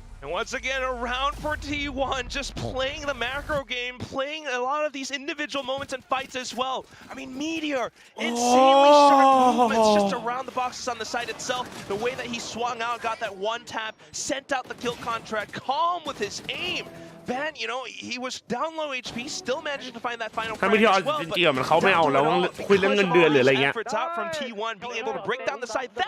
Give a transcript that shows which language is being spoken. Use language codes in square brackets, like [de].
[en] And once again, a round for T1, just playing the macro game, playing a lot of these individual moments and fights as well. I mean, Meteor, insanely sharp movements just around the boxes on the site itself. The way that he swung out, got that one tap, sent out the kill contract, calm with his aim. Van, you know, he was down low HP, still managing to find that final frag as well. [th] จริงๆมันเขาไม่เอาแล้วคุยเรื่องเงินเดือนหรืออะไรเงี้ย [en] efforts out from T1, being able to break down the site that